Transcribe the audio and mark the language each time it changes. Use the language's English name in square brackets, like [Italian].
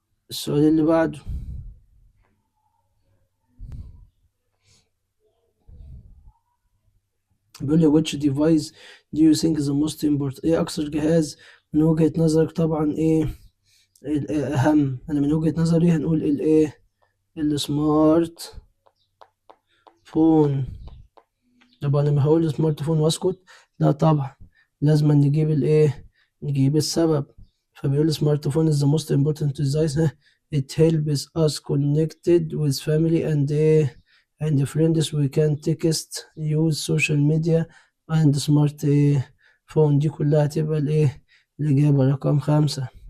[Arabic] السؤال اللي بعده بيقول لي [English] which device do you think is the most important، [Arabic] أكثر جهاز من وجهة نظرك؟ طبعا الأهم. أنا من وجهة نظري هنقول السمارت فون. طب أنا ما هقول سمارت فون واسكت؟ لا طبعا، لازم نجيب السبب. [English] فبيقول smart phone is the most important device، it helps us connected with family and friends، we can text، use social media and smart phone. [Arabic] دي كلها تبقى الإجابة رقم 5.